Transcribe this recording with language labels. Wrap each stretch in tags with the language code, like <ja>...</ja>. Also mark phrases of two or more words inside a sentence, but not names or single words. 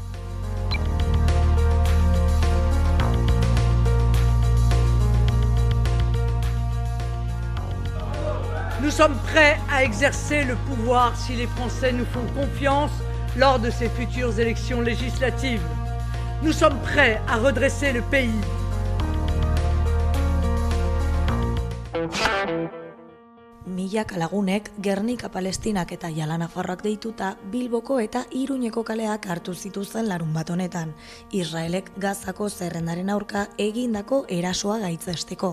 <fr>Nous sommes prêts à exercer le pouvoir si les Français nous font confiance lors de ces futures élections législatives. Nous sommes prêts à redresser le pays.</fr> <eu>Milaka lagunek Gernika Palestinak eta Jala Nafarroak deituta Bilboko eta Iruñeko kaleak hartu zituzten larunbat honetan, Israelek Gazako zerrendaren aurka egindako erasoa gaitzesteko.</eu>